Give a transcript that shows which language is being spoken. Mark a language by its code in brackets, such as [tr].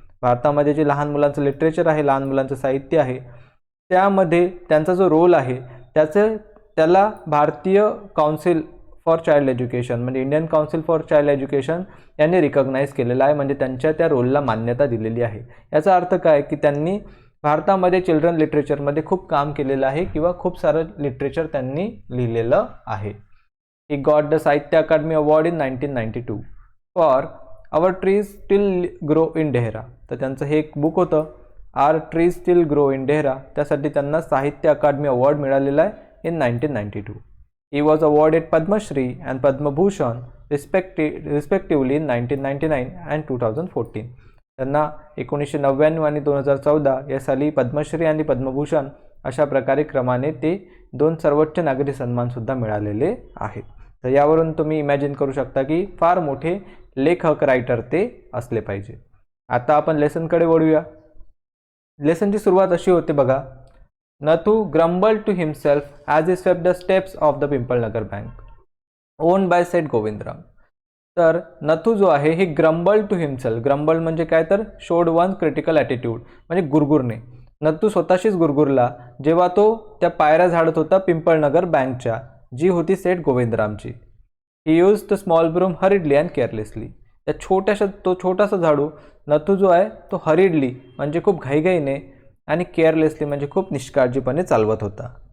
[mr] भारतामध्ये जे लहान मुलांचं लिटरेचर आहे, लहान मुलांचं साहित्य आहे, त्यामध्ये त्यांचा जो रोल आहे त्याला भारतीय काउन्सिल फॉर चाइल्ड एज्युकेशन म्हणजे Indian council for child education यांनी रिकग्नाइज केलेला आहे, म्हणजे त्यांच्या त्या रोलला मान्यता दिलेली आहे. याचा अर्थ काय की त्यांनी भारतामध्ये चिल्ड्रन लिटरेचरमध्ये खूप काम केलेलं आहे किंवा खूप सारं लिटरेचर त्यांनी लिहिलेलं आहे. [en] He got the Sahitya Akademi award in 1992 for our trees still grow in Dehra. [mr] तर त्यांचं हे एक बुक होतं, R trees steel grow in Dehra. त्यासाठी त्यांना साहित्य अकादमी अवॉर्ड मिळालेला आहे in 1992. [en] He was awarded Padma Shri and Padma Bhushan respectively in 1999 and 2014. [mr] त्यांना 1999 आणि 2014 या साली पद्मश्री आणि पद्मभूषण अशा प्रकारे क्रमाने ते 2 सर्वोच्च नागरी सन्मानसुद्धा मिळालेले आहेत. तर यावरून तुम्ही इमॅजिन करू शकता की फार मोठे लेखक रायटर ते असले पाहिजे. आता आपण लेसनकडे वळूया. लेसनची सुरुवात अशी होते बघा. [en] Nathu grumbled to himself as he swept the steps of the Pimpalnagar bank owned by said Govindram. [mr] तर नथू जो आहे [en] हे grumble to himself. [mr] ग्रम्बल म्हणजे काय तर [en] showed one critical attitude [mr] म्हणजे गुरगुरणे. नथू स्वतःशीच गुरगुरला जेव्हा तो त्या पायऱ्या झाडत होता पिंपळनगर बँकच्या, जी होती सेठ गोविंदरामची. [en] He use the small broom hurriedly and carelessly. [mr] त्या छोटासा झाडू नथू जो आहे तो हरिडली म्हणजे खूप घाईघाईने आणि केअरलेसली म्हणजे खूप निष्काळजीपणे चालवत होता.